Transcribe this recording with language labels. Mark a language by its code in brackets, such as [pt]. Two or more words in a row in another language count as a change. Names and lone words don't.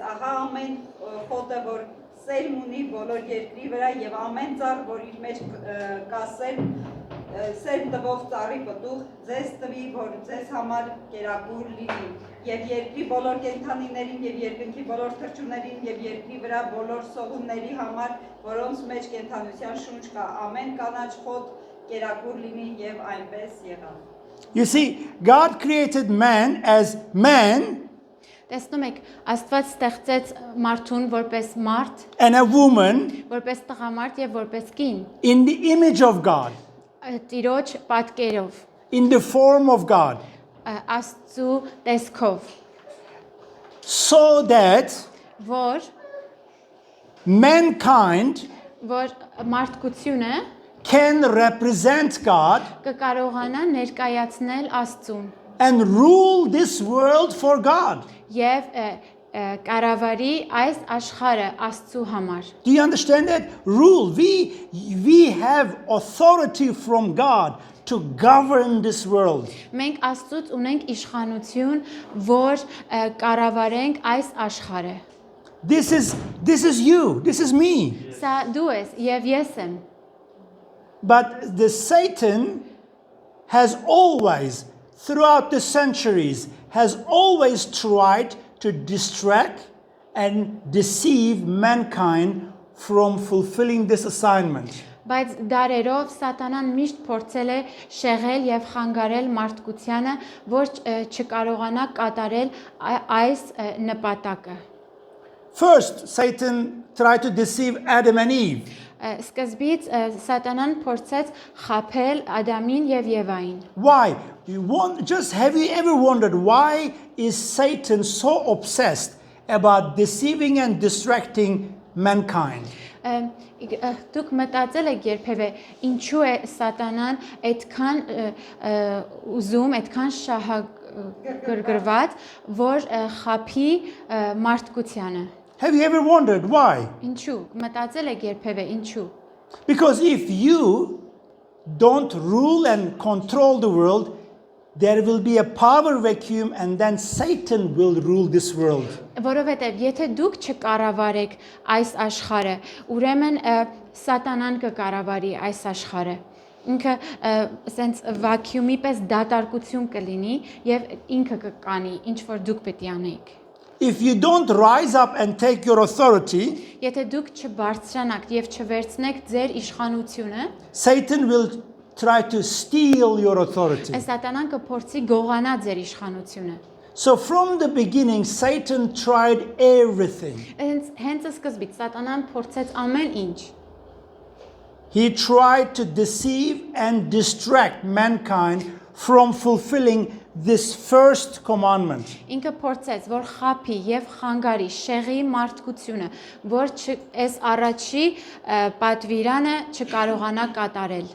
[hy] ահա ամեն խոտը, որ սերմ ունի բոլոր երկրի վրա եւ ամեն ծառ, որ իր մեջ կա սերմ տվող ծառի պտուղ, ձեզ տվի, որ ձեզ համար կերակուր լինի։ Եվ երկրի բոլոր կենդանիներին եւ երկնքի բոլոր թռչուններին եւ երկրի վրա բոլոր սողունների համար, որոնց մեջ կենդանության շունչ կա, ամեն կանաչ խոտ կերակուր լինի եւ այնպես եղավ։ [en] You see, God created man as man [hy] Տեսնում եք, Աստված ստեղծեց մարդուն որպես մարդ, [en] and a woman [hy] որպես տղամարդ եւ որպես կին, [en] in the image of God, [hy] Տիրոջ պատկերով, [en] in the form of God, [hy] Աստծո տեսքով, [en] so that [hy] որ [en] mankind [hy] մարդկությունը [en] can represent God [hy] կկարողանա ներկայացնել Աստծուն [en] and rule this world for God. [hy] եւ կառավարի այս աշխարհը Աստծո համար։ [en] Do you understand that? Rule. We have authority from God to govern this world. [hy] Մենք Աստծուց ունենք իշխանություն, որ կառավարենք այս աշխարհը։ [en] This is you. This is me. [hy] Սա դու ես եւ ես եմ։ [en] But the Satan has always, throughout the centuries, has always tried to distract and deceive mankind from fulfilling this assignment. [hy] Բայց դարերով Սատանան միշտ փորձել է շեղել եւ խանգարել մարդկությանը, որ չկարողանա կատարել այս նպատակը։ [en] First, Satan tried to deceive Adam and Eve. [hy] Սկզբից Սատանան փորձեց խաբել Ադամին եւ Եվային։ [en] Why? Have you ever wondered why is Satan so obsessed about deceiving and distracting mankind? [hy] Դուք մտածել եք երբևէ ինչու է Սատանան այդքան ուզում, այդքան շահագրգռված, որ խաբի մարդկությանը։ [en] Have you ever wondered why? [hy] Ինչու մտածել եք երբևէ ինչու? [en] Because if you don't rule and control the world, there will be a power vacuum and then Satan will rule this world. [hy] Որովհետև եթե դուք չկառավարեք այս աշխարհը, ուրեմն Սատանան կկառավարի այս աշխարհը։ Ինքը ասենց վակյումի պես դատարկություն կլինի եւ ինքը կկանի, ինչ որ դուք պետք է անեք։ [en] If you don't rise up and take your authority, [hy] Եթե դուք չբարձրանաք եւ չվերցնեք ձեր իշխանությունը, [en] Satan will try to steal your authority. [hy] Սատանան կփորձի գողանա ձեր իշխանությունը։ [en] So from the beginning, Satan tried everything. [hy] Հենց սկզբից Սատանան փորձեց ամեն ինչ։ [en] He tried to deceive and distract mankind from fulfilling this first commandment. [hy] Ինքը փորձեց, որ խափի եւ խանգարի շեղի մարդկությունը, որ այս առաջի պատվիրանը չկարողանա կատարել։